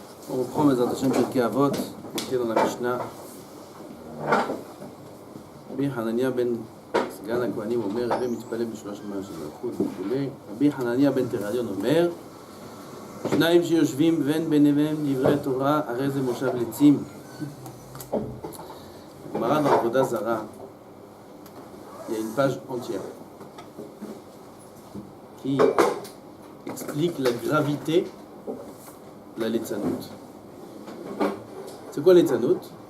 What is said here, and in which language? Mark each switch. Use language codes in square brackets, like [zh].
[fr] On reprend Bezrat Hashem Pirkei Avot, qui est dans la Mishnah. [he] Rabbi Hanania ben סגן הכהנים אומר, הווי מתפלל בשלוש מעלות של מלכות וכו'. רבי חנניה בן תרדיון אומר, שניים שיושבים ואין ביניהם דברי תורה, הרי זה מושב לצים. הגמרא בעבודה זרה, [fr] il y a une page entière qui explique la gravité de la litzanout. C'est quoi litzanout?